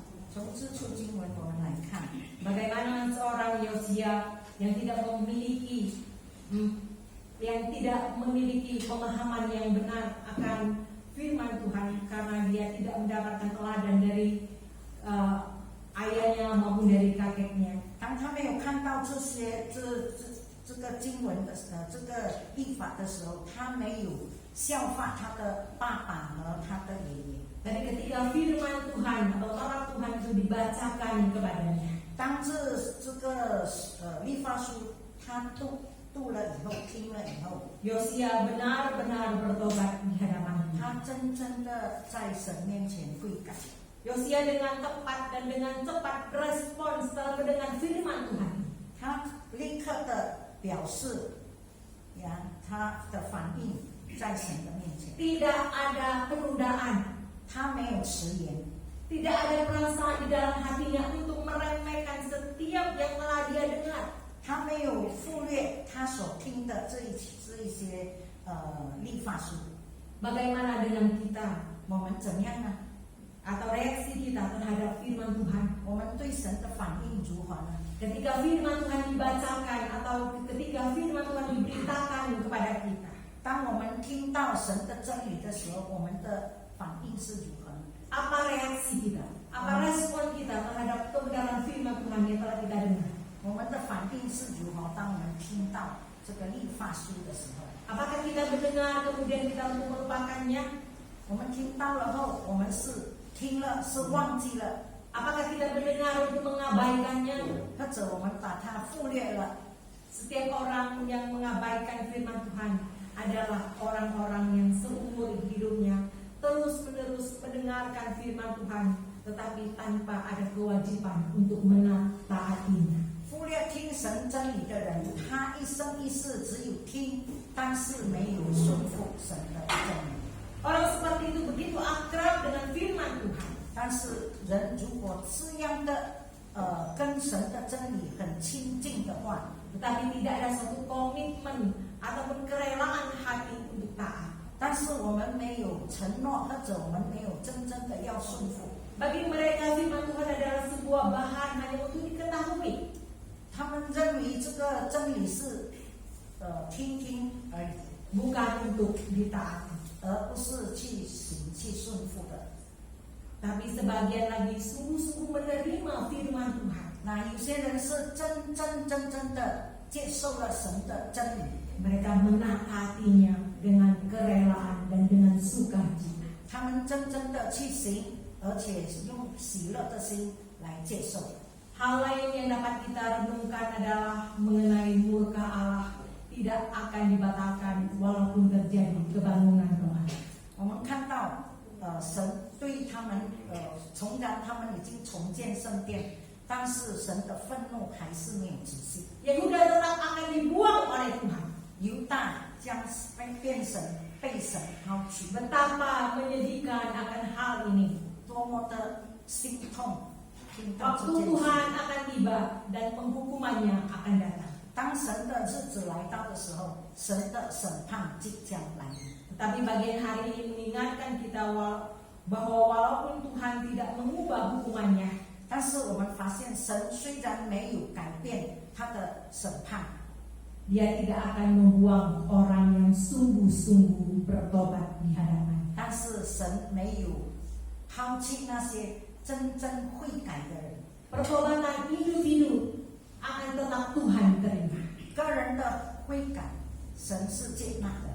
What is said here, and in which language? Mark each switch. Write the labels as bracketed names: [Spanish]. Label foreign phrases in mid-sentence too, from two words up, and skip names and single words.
[Chinese] 从这处经文我们来看， [Indonesian] bagaimana seorang Yosia yang tidak memiliki pemahaman yang benar akan firman Tuhan karena dia tidak mendapatkan teladan dari ayahnya maupun dari kakeknya. [Chinese] 当他没有看到这个经文的这个律法的时候，他没有效法他的爸爸和他的爷爷。 [Indonesian] Tapi ketika firman Tuhan atau Taurat Tuhan itu dibacakan kepadanya, [Chinese] 当这个律法书他读了以后，听了以后， [Indonesian] Yosia benar-benar bertobat di hadapan [Chinese] 他真正的在神面前悔改。 [Indonesian] Yosia dengan tepat dan dengan cepat respon setelah mendengar firman Tuhan. [Chinese] 他立刻的表示他的反应在神的面前， [Indonesian] Tidak ada penundaan, [Chinese] 他没有迟延， [Indonesian] tidak ada perasaan di dalam hatinya untuk meremehkan setiap yang telah dia dengar. [Chinese] 他没有忽略他所听的这一些律法书。 [Indonesian] Bagaimana dengan kita [Chinese] 我们怎么样呢？ [Indonesian] atau reaksi kita terhadap firman Tuhan? [Chinese] 我们对神的反应如何呢？ [Indonesian] Ketika firman Tuhan dibacakan atau ketika firman Tuhan diberitakan kepada kita, [Chinese] 当我们听到神的真理的时候，我们的反应是如何呢？ [Indonesian] apa reaksi kita? Apa respon kita terhadap kebenaran firman Tuhan yang telah kita dengar? [Chinese] 我们的反应是如何？当我们听到这个律法书的时候， [Indonesian] Apakah kita mendengar kemudian kita untuk melupakannya? [Chinese] 我们听到了后，我们是听了是忘记了， [Indonesian] Apakah kita mendengar untuk mengabaikannya? [Chinese] 或者我们把它忽略了？ [Indonesian] Setiap orang yang mengabaikan firman Tuhan adalah orang-orang yang seumur hidupnya terus-menerus mendengarkan firman Tuhan, tetapi tanpa ada kewajiban untuk menaatinya. [Chinese] 忽略听神真理的人，他一生一世只有听，但是没有顺服神的真理。 [Indonesian] Orang seperti itu begitu akrab dengan firman Tuhan, [Chinese] 但是人如果这样的跟神的真理很亲近的话， [Indonesian] tetapi tidak ada suatu komitmen ataupun kerelaan hati untuk taat. [Chinese] 但是我们没有承诺，或者我们没有真正的要顺服， [Indonesian] Bagi mereka firman Tuhan adalah sebuah bahan hanya untuk diketahui. [Chinese] 他们认为这个真理是听听而已， [Indonesian] Bukan untuk ditaati. [Chinese] 而不是去行去顺服的。 [Indonesian] Tapi sebagian lagi sungguh-sungguh menerima firman Tuhan. [Chinese] 那有些人是真正的接受了神的真理， [Indonesian] Mereka menaatinya dengan kerelaan dan dengan sukacita. [Chinese] 他们真正的去行，而且用喜乐的心来接受。 [Indonesian] Hal lain yang dapat kita renungkan adalah mengenai murka Allah tidak akan dibatalkan walaupun terjadi kebangunan rohani. [Chinese] 我们看到神对他们虽然他们已经重建圣殿，但是神的愤怒还是没有止息。 [Indonesian] Yehuda tetap akan dibuang oleh Tuhan. [Chinese] 犹大将被神抛弃， [Indonesian] Betapa menyedihkan akan hal ini. [Chinese] 多么的心痛！听到 [Indonesian] Waktu [Chinese] 这件事， [Indonesian] Tuhan akan tiba dan penghukumannya akan datang. [Chinese] 当神的日子来到的时候，神的审判即将来临。 [Indonesian] Tetapi bagian hari ini mengingatkan kita bahwa walaupun Tuhan tidak mengubah hukumannya, [Chinese] 但是我们发现，神虽然没有改变他的审判， [Indonesian] Dia tidak akan membuang orang yang sungguh-sungguh bertobat di hadapan. [Chinese] 但是神没有抛弃那些真正悔改的人。 [Indonesian] Pertobatan individu akan tetap Tuhan terima. [Chinese] 个人的悔改，神是接纳的。